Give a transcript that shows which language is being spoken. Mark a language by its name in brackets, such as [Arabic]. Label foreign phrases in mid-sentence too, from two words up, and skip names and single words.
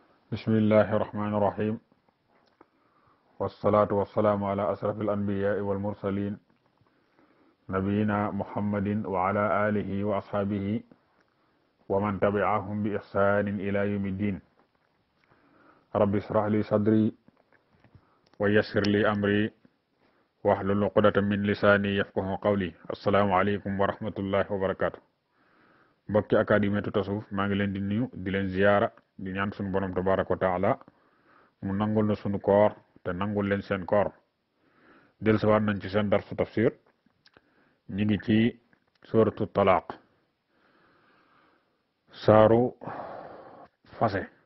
[Arabic] بسم الله الرحمن الرحيم والصلاة والسلام على أشرف الأنبياء والمرسلين نبينا محمد وعلى آله وأصحابه ومن تبعهم بإحسان إلى يوم الدين رب اشرح لي صدري ويسر لي أمري واحلل عقدة من لساني يفقه قولي السلام عليكم ورحمة الله وبركاته [Wolof] mbokki académie tasawuf maa ngi leen di nuyu di leen ziyaara di ñaan sunu borom [Arabic] تبارك وتعالى [Wolof] mu nangul na sunu koor te nangul leen seen koor dellusiwaat nañ ci seen darsu tafsir ñi ngi ci suratu talaaq saaru fase